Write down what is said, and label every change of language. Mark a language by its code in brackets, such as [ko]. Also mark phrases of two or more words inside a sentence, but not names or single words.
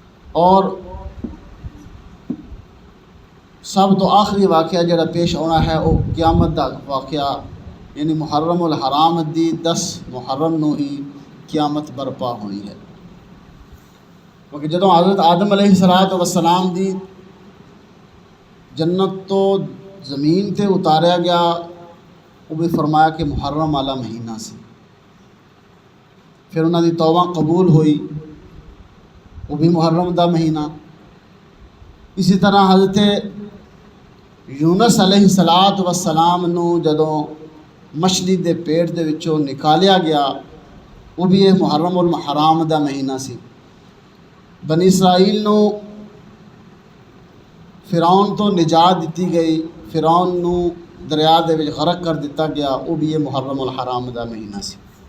[pa] اور سب تو آخری واقعہ جڑا پیش ہونا ہے وہ قیامت دا واقعہ، یعنی محرم الحرام دی 10 محرم نو ہی قیامت برپا ہونی ہے، کیونکہ جدوں حضرت آدم علیہ السلام دی جنت تو زمین تے اتاریا گیا، وہ بھی فرمایا کہ محرم والا مہینہ سی، پھر انہاں دی توبہ قبول ہوئی، وہ بھی محرم دا مہینہ۔ اسی طرح حضرت یونس علیہ السلام نو جدوں مچھلی دے پیٹ دے وچوں نکالیا گیا، وہ بھی یہ محرم الحرام دا مہینہ سی۔ بنی اسرائیل نو فرعون تو نجات دیتی گئی، فرعون نو دریا دے وچ غرق کر دیتا گیا، وہ بھی یہ محرم الحرام دا مہینہ سی۔